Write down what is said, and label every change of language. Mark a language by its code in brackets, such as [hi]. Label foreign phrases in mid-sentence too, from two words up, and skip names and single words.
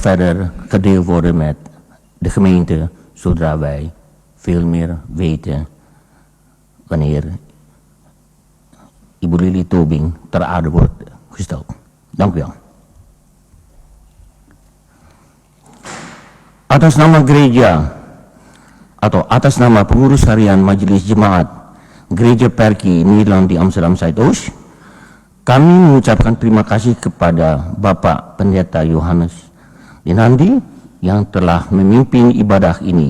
[nl] verder gedeeld worden met de gemeente, zodra wij veel meer weten wanneer Ibu Lili Tobing ter aarde wordt gesteld. Dank u wel. [id] Atas nama gereja atau atas nama pengurus harian Majelis Jemaat Gereja Perki Nederland di Amsterdam Zuidoost, kami mengucapkan terima kasih kepada Bapak Pendeta Yohanes Dinandi yang telah memimpin ibadah ini.